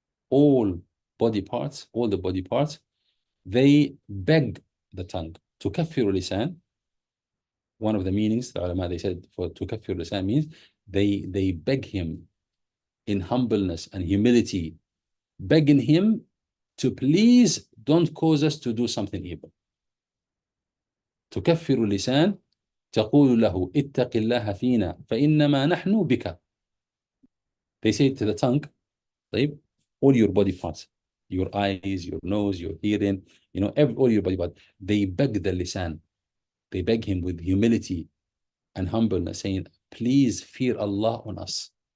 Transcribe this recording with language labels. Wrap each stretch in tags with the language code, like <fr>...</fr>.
<en>All the body parts, they beg the tongue.</en> <ar>تكفر اللسان,</ar> <en>one of the meanings, the ulama, they said, for تكفر اللسان means they beg him in humbleness and humility, begging him to please don't cause us to do something evil.</en> <ar>تكفر اللسان تقول له اتق الله فينا فإنما نحن بك.</ar> <en>They say to the tongue, all your body parts, your eyes, your nose, your hearing, all your body parts, they beg the lisan. They beg him with humility and humbleness, saying, please fear Allah on us.</en>